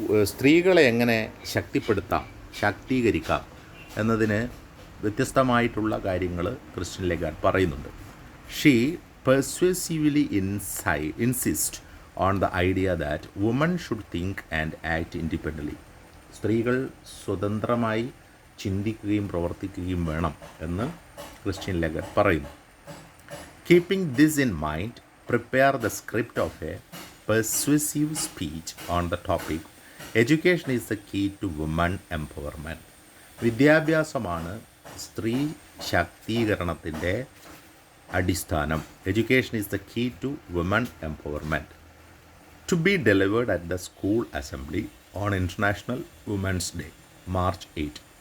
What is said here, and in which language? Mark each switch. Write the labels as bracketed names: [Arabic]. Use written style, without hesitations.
[Malayalam] സ്ത്രീകളെ എങ്ങനെ ശക്തിപ്പെടുത്താം, ശാക്തീകരിക്കാം എന്നതിന് വ്യത്യസ്തമായിട്ടുള്ള കാര്യങ്ങൾ ക്രിസ്റ്റ്യൻ ലെഗാർഡ് പറയുന്നുണ്ട്. [English] She persuasively insist on the idea that woman should think and act independently. [Malayalam] സ്ത്രീകൾ സ്വതന്ത്രമായി ചിന്തിക്കുകയും പ്രവർത്തിക്കുകയും വേണം എന്ന് ക്രിസ്റ്റ്യൻ ലെഗാർഡ് പറയുന്നു. [English] Keeping this in mind, prepare the script of a persuasive speech on the topic education is the key to women empowerment. [Malayalam] വിദ്യാഭ്യാസമാണ് സ്ത്രീ ശാക്തീകരണത്തിൻ്റെ അടിസ്ഥാനം. [English] Education is the key to woman empowerment. To be delivered at the school assembly on international women's day, March 8.